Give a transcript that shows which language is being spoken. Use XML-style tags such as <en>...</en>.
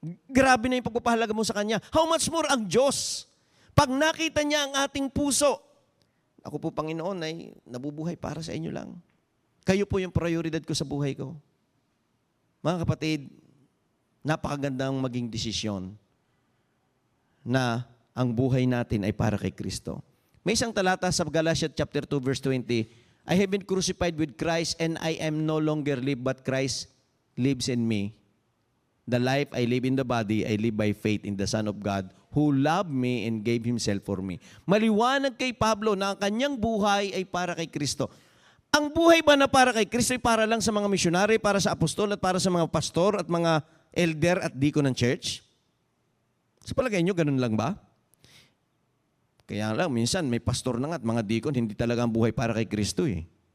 <tl>Grabe na yung pagpapahalaga mo sa Kanya.</tl> <en>How much more</en> <tl>ang Diyos? Pag nakita niya ang ating puso, ako po, Panginoon, ay nabubuhay para sa inyo lang. Kayo po yung prioridad ko sa buhay ko. Mga kapatid, napakagandang maging desisyon na ang buhay natin ay para kay Kristo. May isang talata sa</tl> <en>Galatians chapter 2 verse 20, I have been crucified with Christ and I am no longer live but Christ lives in me. The life I live in the body, I live by faith in the Son of God who loved me and gave Himself for me.</en> <tl>Maliwanag kay Pablo na ang kanyang buhay ay para kay Kristo. Ang buhay ba na para kay Kristo ay para lang sa mga misyonary, para sa apostol at para sa mga pastor at mga elder at deacon ng church? Sa palagay nyo, ganun lang ba? Kaya lang, minsan may pastor na nga at mga deacon, hindi talaga ang buhay para kay Kristo eh.</tl>